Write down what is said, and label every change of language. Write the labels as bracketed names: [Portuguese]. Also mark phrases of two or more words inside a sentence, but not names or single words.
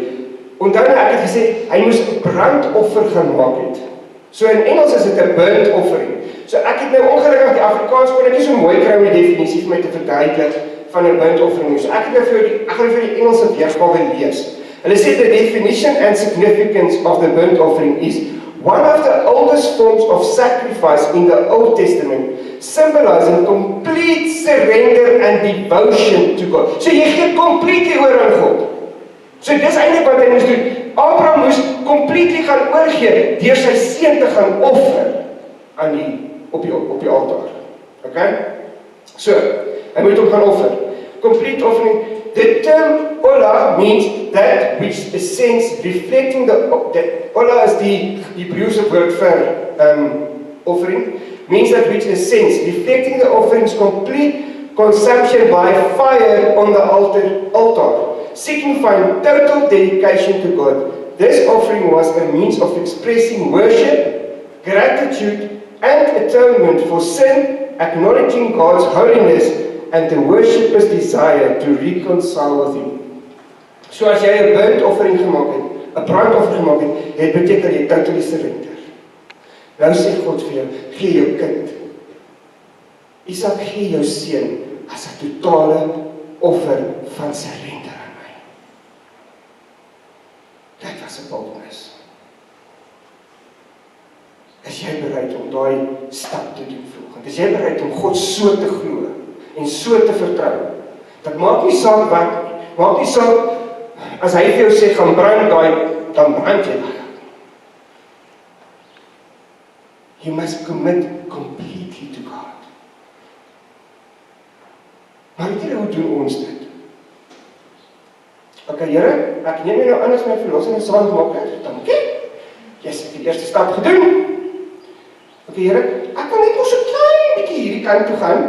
[Afrikaans] Onthou nou, ek het gesê, hy moes 'n brandoffer gemaak het. So in Engels is dit 'n [English] burnt offering. [Afrikaans] So ek het nou ongelukkig die Afrikaans kon ek nie so mooi kry om die definisie vir my te verduidelik van 'n [English] burnt offering. [Afrikaans] So ek het nou ek gaan vir die Engelse weergawe lees. Hulle sê [English] the definition and significance of the burnt offering is one of the oldest forms of sacrifice in the Old Testament, symbolizing complete surrender and devotion to God. [Afrikaans] So jy gee completely oor aan God. So dis eintlik wat hy moes doen. Abraham moes completely gaan oorgee deur sy seun te gaan offer aan op die altaar. Okay? So, hy moet hom gaan offer. [English] Complete offering. The term olah means that which is sense reflecting the olah is [Afrikaans] die Hebreëse woord vir [English] offering, means that which is sense reflecting the offering's complete consumption by fire on the altar, signifying total dedication to God. This offering was a means of expressing worship, gratitude, and atonement for sin, acknowledging God's holiness and the worshipper's desire to reconcile with Him. [Afrikaans] So as jy 'n [English] burnt offering [Afrikaans] gemaak het, 'n brandoffer gemaak het, beteken jy [English] totally surrender. [Afrikaans] Nou sê God vir jou, gee jou kind. Isak gee jou seun as 'n totale offer van surrender aan my. Dit was 'n boldness. Is jy bereid om daai stap te doen vanoggend? Is jy bereid om God so te glo en so te vertrou? Dat maak nie saak wat nie. Maak nie saak as hy vir jou sê gaan brand daai, dan brand jy daai. [English] You must commit completely to God. [Afrikaans] Maar weet jy hoe doen ons dit? Okay, Here, ek neem jou nou aan as my verlosser en saligmaker. Dankie. Jy het die eerste stap gedoen. Okay, Here, ek kan net nog so klein bietjie hierdie kant toe gaan.